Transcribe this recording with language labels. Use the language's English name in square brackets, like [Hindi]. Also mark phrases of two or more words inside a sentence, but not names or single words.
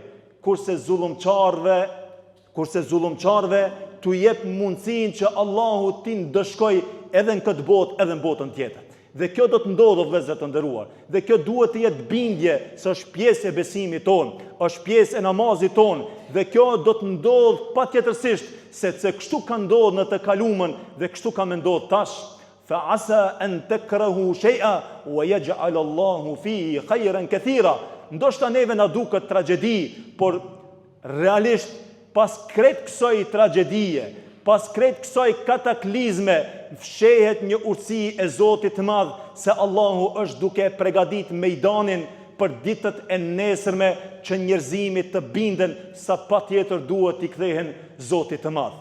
[Albanian] Kurse zullumçarëve t'u jep mundësinë që Allahu t'i ndëshkoj edhe në këtë botë edhe në botën tjetër. Dhe kjo do të ndodhë, vëllezër të nderuar. Dhe kjo duhet të jetë bindje se është pjesë e besimit tonë, është pjesë e namazit tonë. Dhe kjo do të ndodhë patjetërsisht, se kështu ka ndodhur në të kaluamën dhe kështu ka më ndodhur tash. [Arabic] فعسى أن تكرهوا شيئا ويجعل الله فيه خيرا كثيرا. [Albanian] Ndoshta neve na duket tragjedi, por realisht pas krejt kësaj tragjedie, pas krejt kësaj kataklizme, fshehet një urtësi e Zotit të Madh se Allahu është duke përgatitur mejdanin për ditët e nesërme që njerëzimit të binden sa patjetër duhet t'i kthehen Zotit të Madh.